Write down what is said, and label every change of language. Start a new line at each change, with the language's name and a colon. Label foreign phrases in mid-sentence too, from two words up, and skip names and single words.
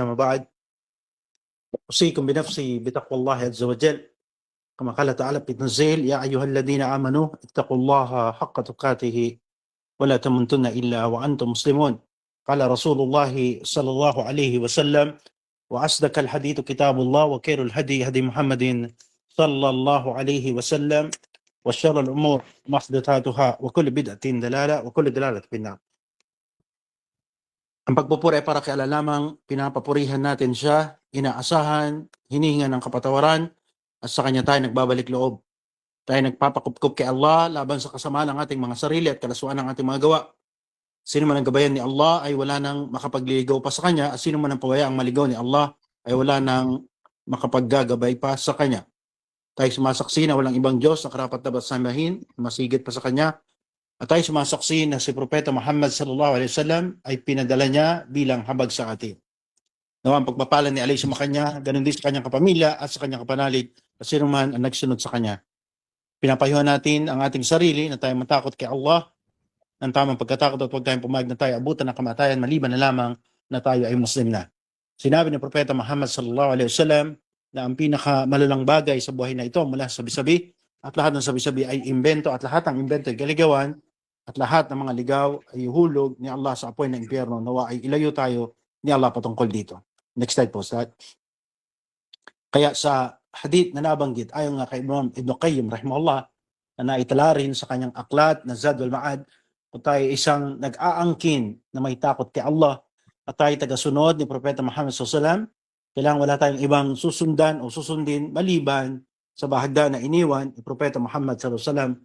Arabic: أما بعد، أوصيكم بنفسي بتقوى الله عز وجل كما قال تعالى في التنزيل: يا أيها الذين آمنوا اتقوا الله حق تقاته ولا تموتن إلا وأنتم مسلمون. قال رسول الله صلى الله عليه وسلم: وأصدق الحديث كتاب الله وخير الهدي هدي محمد صلى الله عليه وسلم وشر الأمور محدثاتها وكل بدعة ضلالة وكل ضلالة في النار.
Filipino: Ang pagpupuri ay para kay Allah lamang, pinapapurihan natin siya, inaasahan, hinihingan ng kapatawaran, at sa kanya tayo nagbabalik loob. Tayo nagpapakupkup kay Allah laban sa kasamaan ng ating mga sarili at kalasuan ng ating mga gawa. Sino man ang gabayan ni Allah ay wala nang makapagliligaw pa sa kanya, at sino man ang pawayaang maligaw ni Allah ay wala nang makapaggagabay pa sa kanya. Tayo sumasaksi na walang ibang Diyos na karapat dapat sambahin, masigit pa sa kanya. At tayo sumasaksi na si Propeta Muhammad
Arabic: صلى الله عليه وسلم
Filipino: ay pinadala niya bilang habag sa atin. Nawa ang pagpapala ni Allah sa kanya, ganun din sa kanyang kapamilya at sa kanyang kapanalig, at sino man ang nagsunod sa kanya. Pinapayuhan natin ang ating sarili na tayo matakot kay Allah ng tamang pagkatakot, at huwag tayong pumayag na tayo abutan ng kamatayan maliban na lamang na tayo ay Muslim na. Sinabi ni Propeta Muhammad
Arabic: صلى الله عليه وسلم
Filipino: na ang pinakamalalang bagay sa buhay na ito mula sa sabi-sabi, at lahat ng sabi-sabi ay imbento, at lahat ng imbento ay kaligawan, at lahat ng mga ligaw ay hulog ni Allah sa apoy ng impyerno. Nawa ay ilayo tayo ni Allah patungkol dito.
English: Next slide po.
Filipino: Kaya sa hadith na nabanggit, ayon nga kay Imam Ibn Qayyim rahimahullah, na naitala rin sa kanyang aklat na Zadul Ma'ad, kung tayo isang nag-aangkin na may takot kay Allah at tayo tagasunod ni Propeta Muhammad SAW, kailangan wala tayong ibang susundan o susundin maliban sa bahagda na iniwan ni Propeta Muhammad SAW.